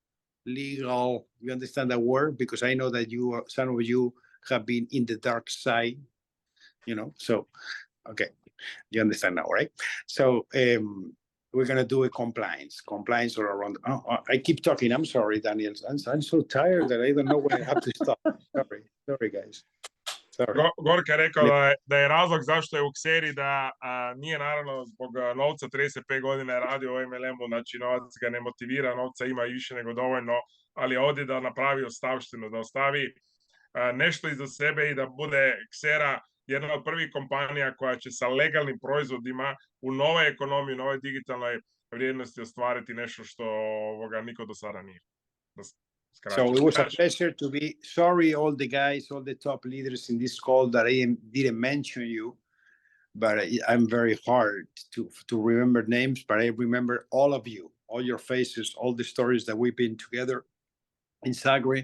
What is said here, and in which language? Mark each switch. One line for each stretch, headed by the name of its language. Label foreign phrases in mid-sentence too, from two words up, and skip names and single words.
English: You understand that word? Because I know that some of you have been in the dark side, so, okay. You understand now, right? So we're going to do a compliance all around. I keep talking. I'm sorry, Daniel. I'm so tired that I don't know when I have to stop. Sorry, guys. Sorry.
Croatian: Gorka je rekao da je razlog zašto je u Xeri da nije naravno zbog novca, 35 godina je radio u MLM-u, znači novac ga ne motivira, novca ima i više nego dovoljno, ali ovdje da napravi ostavštinu, da ostavi nešto iza sebe i da bude Xera jedna od prvih kompanija koja će sa legalnim proizvodima u novoj ekonomiji, novoj digitalnoj vrijednosti ostvariti nešto što niko do sada nije.
English: So it was a pleasure to be. Sorry, all the guys, all the top leaders in this call that I didn't mention you, but I'm very hard to remember names, but I remember all of you, all your faces, all the stories that we've been together in Zagreb.